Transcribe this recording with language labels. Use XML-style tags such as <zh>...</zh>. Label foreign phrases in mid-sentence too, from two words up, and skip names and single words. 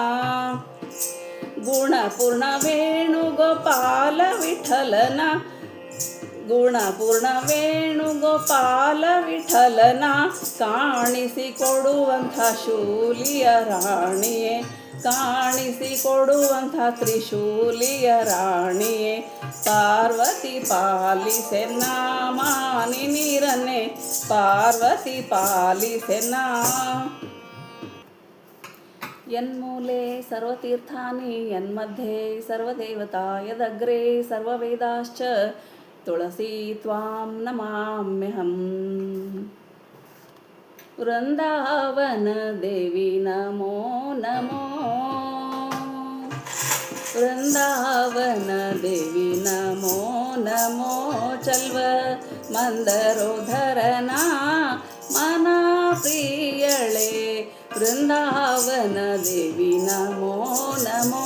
<kn>ಗುಣಪೂರ್ಣ ವೇಣುಗೋಪಾಲ ವಿಠಲನ ಗುಣಪೂರ್ಣ ವೇಣುಗೋಪಾಲ ವಿಠಲನ ಕಾಣಿಸಿಕೊಡುವಂಥ ಶೂಲಿಯ ರಾಣಿಯೇ ಕಾಣಿಸಿಕೊಡುವಂಥ ತ್ರಿಶೂಲಿಯ ರಾಣಿಯೇ ಪಾರ್ವತಿ ಪಾಲಿಸೆನ್ನ ಮಾನಿ ನೀರನ್ನೇ ಪಾರ್ವತಿ ಪಾಲಿಸೆನ್ನ.</kn> <sa>ಯನ್ಮೂಲೆ ಸರ್ವತೀರ್ಥಾನಿ ಯನ್ಮಧ್ಯೆ ಸರ್ವದೇವತಾ ಯದಗ್ರೆ ಸರ್ವವೇದಾಶ್ಚ ತುಳಸಿ ತ್ವಾಂ ನಮಾಮ್ಯಹಂ.</sa> <kn>ವೃಂದಾವನ ದೇವಿ ನಮೋ ನಮೋ ವೃಂದಾವನ ದೇವಿ ನಮೋ ನಮೋ ಚಲ್ವ ಮಂದರೋಧರನ ಮನ ಪ್ರಿಯಳೆ ವೃಂದಾವನ ದೇವಿ ನಮೋ ನಮೋ.</kn>